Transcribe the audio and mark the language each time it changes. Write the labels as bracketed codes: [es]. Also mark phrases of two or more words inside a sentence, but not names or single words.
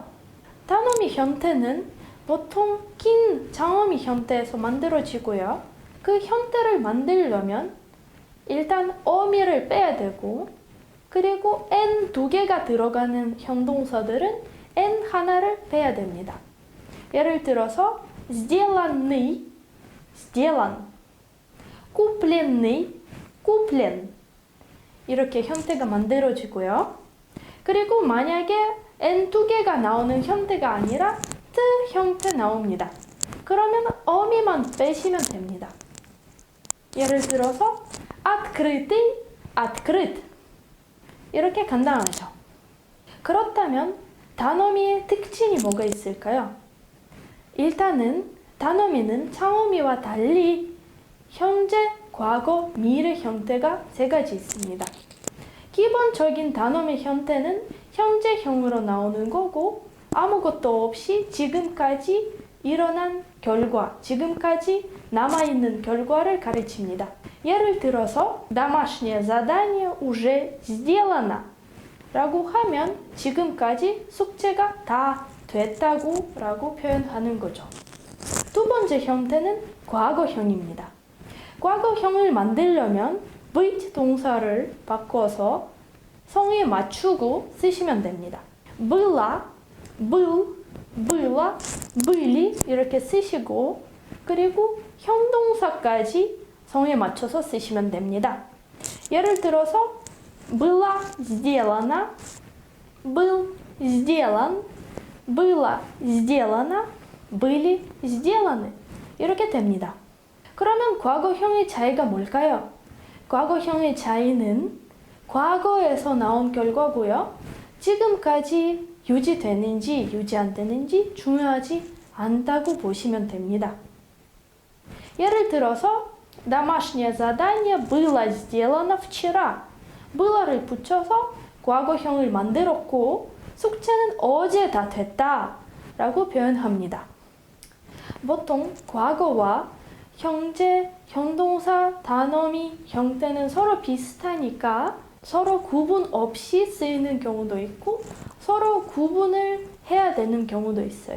[ko] 단어미 형태는 보통 긴 장어미 형태에서 만들어지고요. 그 형태를 만들려면 일단 어미를 빼야 되고 그리고 n 두 개가 들어가는 현동사들은 n 하나를 빼야 됩니다. 예를 들어서 [ru] сделанный, сделан, купленный, куплен [ko] 이렇게 형태가 만들어지고요. 그리고 만약에 n 두 개가 나오는 형태가 아니라 t 형태 나옵니다. 그러면 어미만 빼시면 됩니다. 예를 들어서 [ru] открытый, открыт [ko] 이렇게 간단하죠. 그렇다면 단어미의 특징이 뭐가 있을까요? 일단은 단어미는 장어미와 달리 현재, 과거, 미래 형태가 세 가지 있습니다. 기본적인 단어미 형태는 현재형으로 나오는 거고 아무것도 없이 지금까지 일어난 결과, 지금까지 남아있는 결과를 가르칩니다. 예를 들어서 [ru] домашнее задание уже сделано [ko] 라고 하면 지금까지 숙제가 다 됐다고 라고 표현하는 거죠. 두 번째 형태는 과거형입니다. 과거형을 만들려면 быть 동사를 바꿔서 성에 맞추고 쓰시면 됩니다. [ru] было, был, было, были [ko] 이렇게 쓰시고 그리고 형동사까지 성에 맞춰서 쓰시면 됩니다. 예를 들어서 [ru] было сделано, был сделан, было сделано, были сделаны [ko] 이렇게 됩니다. 그러면 과거형의 차이가 뭘까요? 과거형의 차이는 과거에서 나온 결과고요. 지금까지 유지되는지 유지 안 되는지 중요하지 않다고 보시면 됩니다. 예를 들어서 [ru] домашнее задание было сделано вчера. [ko] byla를 붙여서 과거형을 만들었고 숙제는 어제 다 됐다 라고 표현합니다. 보통 과거와 현재, 현동사, 단어미 형태는 서로 비슷하니까 서로 구분 없이 쓰이는 경우도 있고 서로 구분을 해야 되는 경우도 있어요.